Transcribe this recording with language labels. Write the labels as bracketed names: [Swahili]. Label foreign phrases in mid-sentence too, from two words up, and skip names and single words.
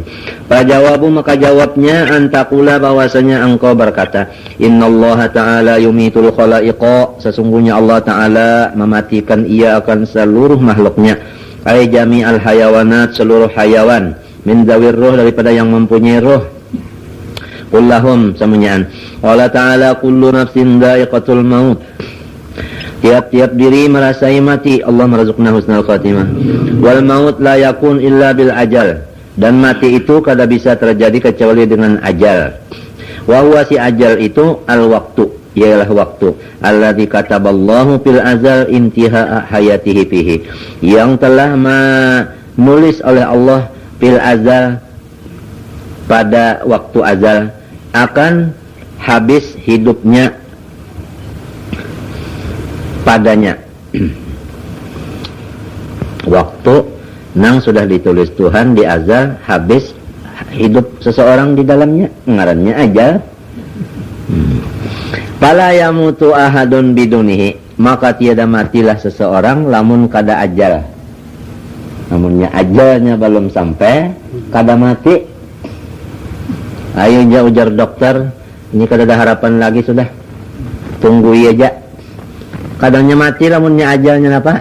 [Banjar] Fajawabu maka jawabnya antakula bahwasanya engkau berkata [Arabic] إن الله تعالى يميت الخلائق, [Banjar] sesungguhnya Allah Ta'ala mematikan ia akan seluruh makhluknya. [Arabic] أي جميع الحيوانات, [Banjar] seluruh hayawan [Arabic] من ذوي الروح, [Banjar] daripada yang mempunyai ruh. Kullahum semuanya. Allah Ta'ala [Arabic] كل نفس ذائقة الموت, [Banjar] tiap-tiap diri merasai mati. [Arabic] الله يرزقنا حسن الخاتمة. والموت لا يكون إلا بالأجل, [Banjar] dan mati itu kada bisa terjadi kecuali dengan ajal. [Arabic] وهو [Banjar] si ajal itu [Arabic] الوقت, [Banjar] ialah waktu [Arabic] الذي كتبه الله في الأزل انتهاء حياته فيه, [Banjar] yang telah menulis oleh Allah [Arabic] في الأزل, [Banjar] pada waktu azal akan habis hidupnya padanya. Waktu nang sudah ditulis Tuhan di azal habis hidup seseorang di dalamnya, ngarannya ajal. [Arabic] فلا يموت أحد بدونه, [Banjar] maka tiada matilah seseorang lamun kada ajal. Namunnya ajalnya belum sampai, kada mati. Ayo ujar dokter, ini kada ada harapan lagi sudah. Tunggu aja. Kadangnya mati lamunnya ajalnya apa?